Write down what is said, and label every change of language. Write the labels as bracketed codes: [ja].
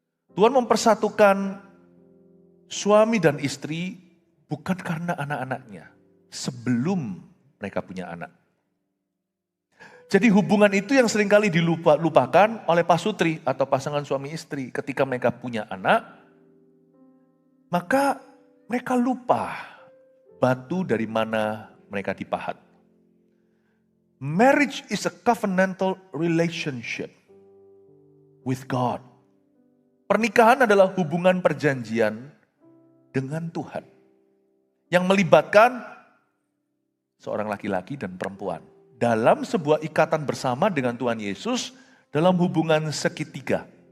[id] Tuhan mempersatukan suami dan istri bukan karena anak-anaknya, sebelum mereka punya anak. Jadi hubungan itu yang seringkali dilupakan oleh pasutri atau pasangan suami istri ketika mereka punya anak. Maka mereka lupa batu dari mana mereka dipahat. [en] Marriage is a covenantal relationship with God. [id] Pernikahan adalah hubungan perjanjian dengan Tuhan. Yang melibatkan seorang laki-laki dan perempuan. Dalam sebuah ikatan bersama dengan Tuhan Yesus dalam hubungan segitiga.